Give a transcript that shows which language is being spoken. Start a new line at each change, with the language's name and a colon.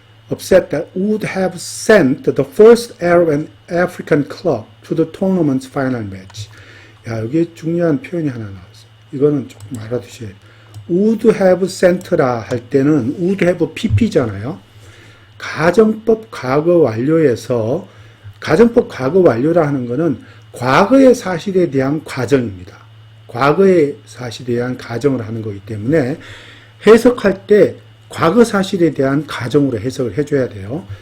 English: Upset that would have sent the first Arab and African club to the tournament's final match.
Korean: 야, 여기 중요한 표현이 하나 나왔어요. 이거는 조금 알아두셔야 돼요.
English: would have sent라
Korean: 할 때는
English: would have pp잖아요.
Korean: 가정법 과거 완료에서 가정법 과거 완료라 하는 거는 과거의 사실에 대한 과정입니다. 과거의 사실에 대한 가정을 하는 거기 때문에 해석할 때 과거 사실에 대한 가정으로 해석을 해줘야 돼요.